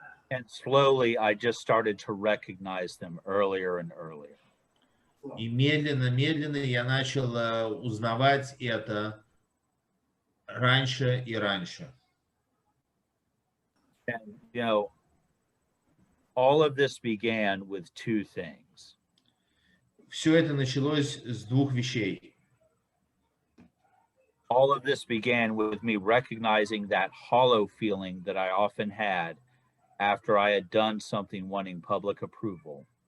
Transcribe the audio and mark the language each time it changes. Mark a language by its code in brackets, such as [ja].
[en] And slowly I just started to recognize them earlier and earlier. [ru] И медленно я начал узнавать это раньше и раньше. [en] And, you know, all of this began with two things. [ru] Все это началось с двух вещей. [en] All of this began with me recognizing that hollow feeling that I often had after I had done something wanting public approval.